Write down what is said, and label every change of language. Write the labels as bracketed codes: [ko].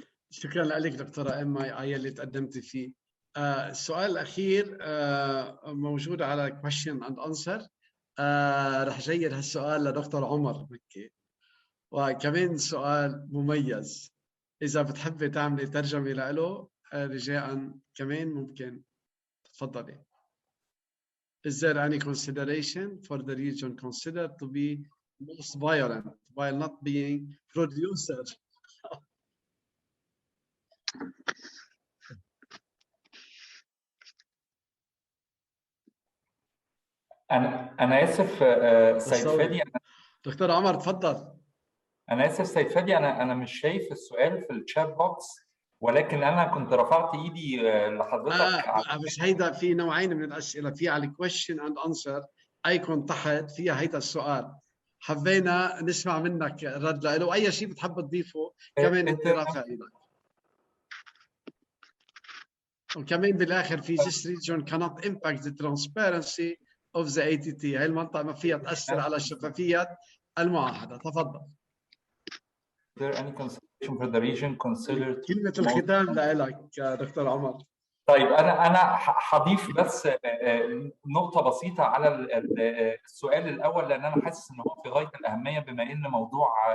[ar] شكرا لك دكتورة إما على اللي تقدمتي فيه. السؤال الأخير موجود على question and answer. رح جير هالسؤال لدكتور عمر مكي، وكمان سؤال مميز إذا بتحبي تعملي ترجمة له رجاء كمان ممكن تفضلي. [en] Is there any consideration for the region considered to be most violent while not being producer? [ar] أنا آسف سيد فادي. دكتور عمر تفضل. أنا آسف سيد فادي، أنا مش شايف السؤال في الشات بوكس، ولكن أنا كنت رفعت إيدي لحضرتك. بس هيدا في نوعين من الأسئلة، في على question and answer أيكون تحت فيها هيدا السؤال، حبينا نسمع منك رد له، وأي شيء بتحب تضيفه كمان أنت رافع إيدك. وكمان بالآخر في [en] this region cannot impact the transparency of the ATT. [ar] هاي المنطقة ما فيها تأثر على شفافية المعاهدة. تفضل. [en] Is there any consideration for the region considered؟ [ar] كلمة الختام لك دكتور عمر. طيب أنا هضيف بس نقطة بسيطة على السؤال الأول، لأن أنا حاسس إن هو في غاية الأهمية، بما إن موضوع